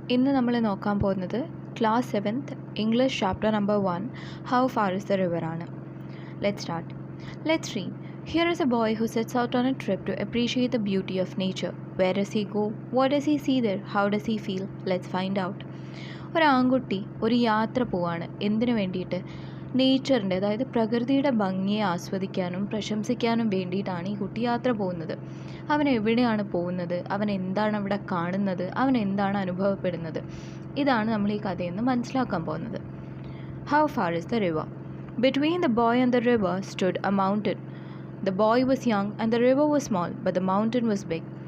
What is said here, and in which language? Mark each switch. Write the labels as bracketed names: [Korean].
[Malayalam] ഇന്ന് നമ്മൾ നോക്കാൻ പോകുന്നത് class 7th English chapter number 1 [English] How far is the river [Malayalam] ആണ്. [English] Let's start. Let's read. Here is a boy who sets out on a trip to appreciate the beauty of nature. Where does he go? What does he see there? How does he feel? Let's find out. [Malayalam] ഒരു ആൺകുട്ടി ഒരു യാത്ര പോവാണ്. എന്തിനു വേണ്ടിയിട്ട്? നേച്ചറിൻ്റെ, അതായത് പ്രകൃതിയുടെ ഭംഗിയെ ആസ്വദിക്കാനും പ്രശംസിക്കാനും വേണ്ടിയിട്ടാണ് ഈ കുട്ടി യാത്ര പോകുന്നത്. അവൻ എവിടെയാണ് പോകുന്നത്, അവൻ എന്താണ് അവിടെ കാണുന്നത്, അവൻ എന്താണ് അനുഭവപ്പെടുന്നത്, ഇതാണ് നമ്മൾ ഈ കഥയിൽ നിന്ന് മനസ്സിലാക്കാൻ പോകുന്നത്. [English] How far is the river? Between the boy and the river stood a mountain. The boy was young and the river was small, but the mountain was big.